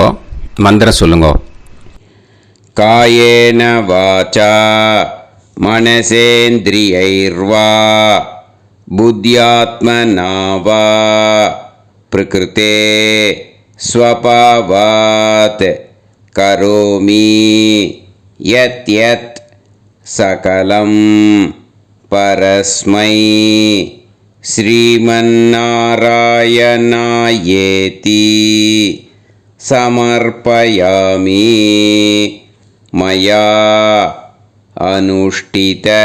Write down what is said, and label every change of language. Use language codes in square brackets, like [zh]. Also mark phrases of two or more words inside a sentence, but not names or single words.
[ta] மந்திரம் சொல்லுங்க. [sa] कायेन वाचा मनसेन्द्रियैर्वा बुद्ध्यात्मना वा प्रकृते स्वभावात् करोमि यत् यत् सकलं परस्मै श्रीमन्नारायणायेति समर्पयामि मया अनुष्ठित